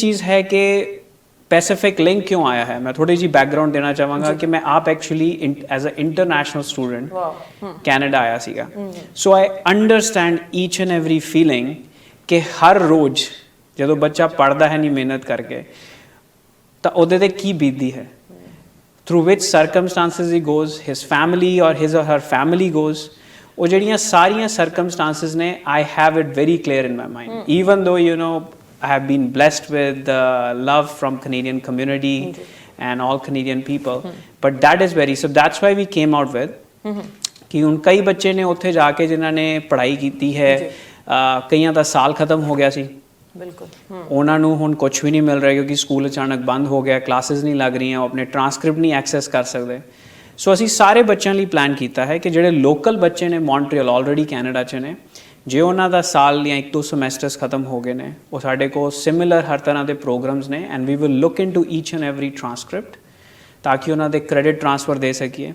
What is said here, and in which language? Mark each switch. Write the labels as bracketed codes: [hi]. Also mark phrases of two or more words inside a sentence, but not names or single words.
[pa] ਦੂਸਰੀ ਚੀਜ਼ ਹੈ ਕਿ ਪੈਸੀਫਿਕ ਲਿੰਕ ਕਿਉਂ ਆਇਆ ਹੈ, ਮੈਂ ਥੋੜੀ ਜੀ ਬੈਕਗ੍ਰਾਉਂਡ ਦੇਣਾ ਚਾਹਾਂਗਾ ਕਿ ਮੈਂ ਆਪ ਐਕਚੁਅਲੀ [en] as a international student [pa] ਕੈਨੇਡਾ ਆਇਆ ਸੀਗਾ। [en] so I understand each and every feeling [pa] ਕਿ ਹਰ ਰੋਜ਼ ਜਦੋਂ ਬੱਚਾ ਪੜ੍ਹਦਾ ਹੈ ਨਹੀਂ ਮਿਹਨਤ ਕਰਕੇ ਤਾਂ ਉਹਦੇ ਤੇ ਕੀ ਬੀਤਦੀ ਹੈ, [en] through which circumstances he goes, his family or his or her family goes। [pa] ਉਹ ਜਿਹੜੀਆਂ ਸਾਰੀਆਂ circumstances ਨੇ, [en] I have it very clear in my mind, even though you know I have been blessed with love from Canadian community and all Canadian people, but that is very, so that's why we came out with [pa] ਕਿ ਹੁਣ ਕਈ ਬੱਚੇ ਨੇ ਉੱਥੇ ਜਾ ਕੇ ਜਿਨ੍ਹਾਂ ਨੇ ਪੜ੍ਹਾਈ ਕੀਤੀ ਹੈ, ਕਈਆਂ ਦਾ ਸਾਲ ਖਤਮ ਹੋ ਗਿਆ ਸੀ, ਬਿਲਕੁਲ ਉਹਨਾਂ ਨੂੰ ਹੁਣ ਕੁਝ ਵੀ ਨਹੀਂ ਮਿਲ ਰਿਹਾ ਕਿਉਂਕਿ ਸਕੂਲ ਅਚਾਨਕ ਬੰਦ ਹੋ ਗਿਆ, ਕਲਾਸਿਸ ਨਹੀਂ ਲੱਗ ਰਹੀਆਂ, ਉਹ ਆਪਣੇ ਟਰਾਂਸਕ੍ਰਿਪਟ ਨਹੀਂ ਐਕਸੈਸ ਕਰ ਸਕਦੇ। ਸੋ ਅਸੀਂ ਸਾਰੇ ਬੱਚਿਆਂ ਲਈ ਪਲਾਨ ਕੀਤਾ ਹੈ ਕਿ ਜਿਹੜੇ ਲੋਕਲ ਬੱਚੇ ਨੇ ਮੌਂਟਰੀਅਲ ਆਲਰੇਡੀ ਕੈਨੇਡਾ 'ਚ ਨੇ, ਜੇ ਉਹਨਾਂ ਦਾ ਸਾਲ ਜਾਂ 1-2 ਸਮੈਸਟਰਸ ਖਤਮ ਹੋ ਗਏ ਨੇ, ਉਹ ਸਾਡੇ ਕੋਲ ਸਿਮਿਲਰ ਹਰ ਤਰ੍ਹਾਂ ਦੇ ਪ੍ਰੋਗਰਾਮਸ ਨੇ [en] and we will look into each and every transcript [pa] ਤਾਂ ਕਿ ਉਹਨਾਂ ਦੇ [en] credit transfer [pa] ਦੇ ਸਕੀਏ।